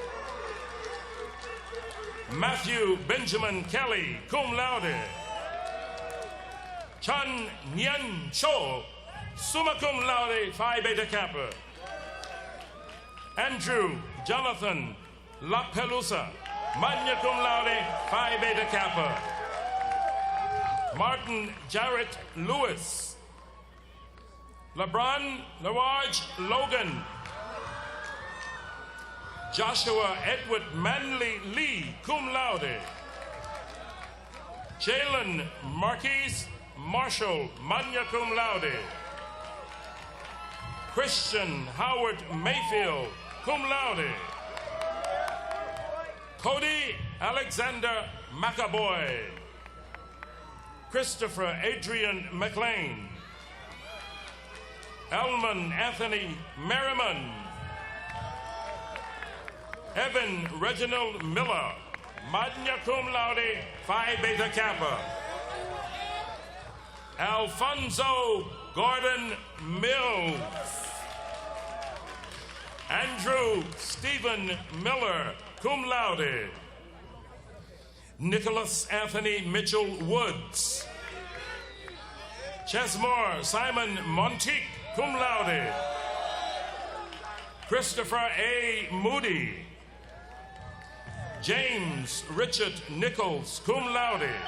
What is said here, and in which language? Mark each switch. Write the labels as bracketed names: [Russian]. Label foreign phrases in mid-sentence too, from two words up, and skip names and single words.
[English] Matthew Benjamin Kelly, [Latin] cum laude. [English] Chan Nyan Cho, [Latin] summa cum laude, [English] Phi Beta Kappa. Andrew Jonathan LaPelusa, [Latin] magna cum laude, [English] Phi Beta Kappa. Martin Jarrett Lewis. LeBron Lawarge Logan. Joshua Edward Manley Lee, [Latin] cum laude. [English] Jalen Marquise Marshall, [Latin] magna cum laude. [English] Christian Howard Mayfield, [Latin] cum laude. [English] Cody Alexander McAvoy. Christopher Adrian McLean. Elman Anthony Merriman. Evan Reginald Miller, [Latin] magna cum laude, [English] Phi Beta Kappa. Alfonso Gordon Mills. Andrew Stephen Miller, [Latin] cum laude. [English] Nicholas Anthony Mitchell Woods. Chesmore Simon Monteith, [Latin] cum laude. [English] Christopher A. Moody. James Richard Nichols, [Latin] cum laude.